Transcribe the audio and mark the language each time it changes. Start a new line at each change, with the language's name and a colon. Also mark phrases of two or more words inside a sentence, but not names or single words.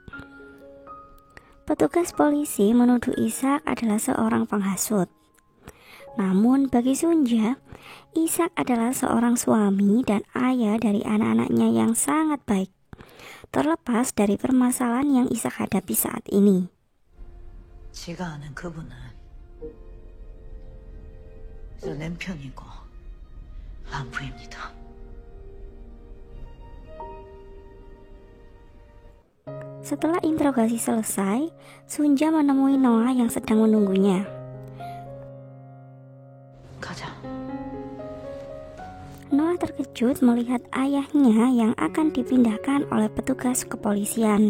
Indonesian: Petugas polisi menuduh Ishak adalah seorang penghasut. Namun bagi Sunja, Ishak adalah seorang suami dan ayah dari anak-anaknya yang sangat baik, terlepas dari permasalahan yang Ishak hadapi saat ini.
Korean: 제가 아는 그분은 저 남편이고 안부입니다.
Indonesian: Setelah interogasi selesai, Sunja menemui Noah yang sedang menunggunya.
Korean: 가자.
Indonesian: Noah terkejut melihat ayahnya yang akan dipindahkan oleh petugas kepolisian.